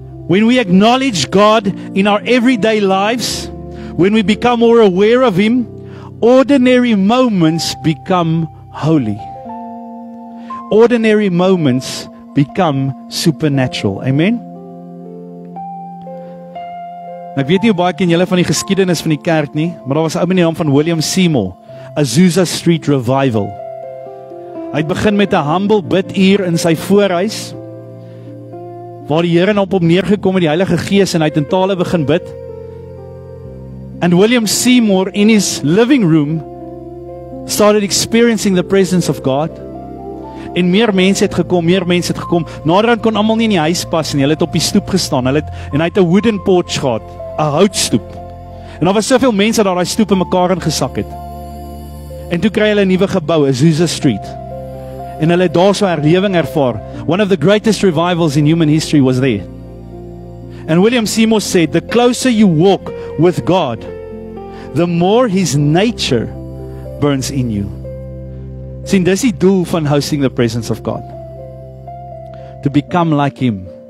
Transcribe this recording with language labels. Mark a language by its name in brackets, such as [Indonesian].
[English] When we acknowledge God in our everyday lives, when we become more aware of Him, ordinary moments become holy. Ordinary moments become supernatural. Amen? [Afrikaans] Ek weet nie hoe baie ken julle van die geskiedenis van die kerk nie, maar daar was 'n ou met die naam van William Seymour, Azusa Street Revival. Hy het begin met 'n humble biduur in sy voorhuis, waar die Here op hom neergekom het, die Heilige Gees, en hy het in tale begin bid. [English] And William Seymour in his living room started experiencing the presence of God. [Afrikaans] En meer mense het gekom. Naderhand kon almal nie in die huis pas nie. Hulle het op die stoep gestaan. En hy het 'n [English] wooden porch [Afrikaans] gehad, 'n houtstoep. En daar was soveel mense dat daai stoep in mekaar ingesak het. En toe kry hulle 'n nuwe gebou, Azusa Street. En hulle het daar so herlewing ervaar. [English] One of the greatest revivals in human history was there. And William Seymour said, the closer you walk with God, the more His nature burns in you. [Afrikaans] Sien, dis die doel van [English] hosting the presence of God. To become like Him.